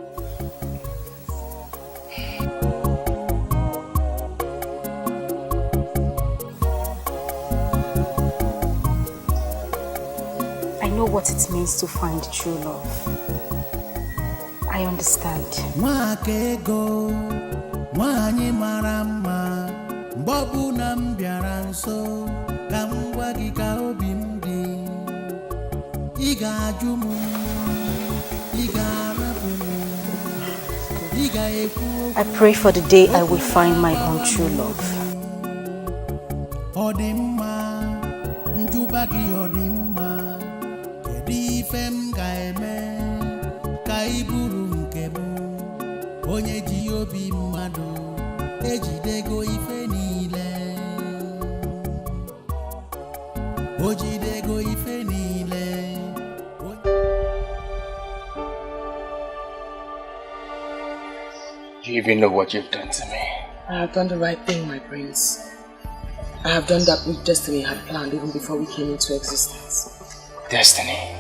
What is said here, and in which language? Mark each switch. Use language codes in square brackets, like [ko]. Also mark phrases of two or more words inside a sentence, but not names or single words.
[en] I know what it means to find true love. I understand. [ig] Mwakego, nwanyị mara mma, mgbe ọbụla m bịara nso, ka m gwa gị ka obi m dị. Ị ga-ajụ m, ị ga-arapụ m, ị ga-ekwu. [en] I pray for the day I will find my own true love. [ig] Ọ dị mma, njụba gị ọ dị mma, kedu ife m ga-eme ka ị bụrụ nke m. Onye ji obi mmadụ ejidego ife niile. O jidego ife niile. [en] Do you even know what you've done to me? I have done the right thing, my prince. I have done that which destiny had planned even before we came into existence. Destiny?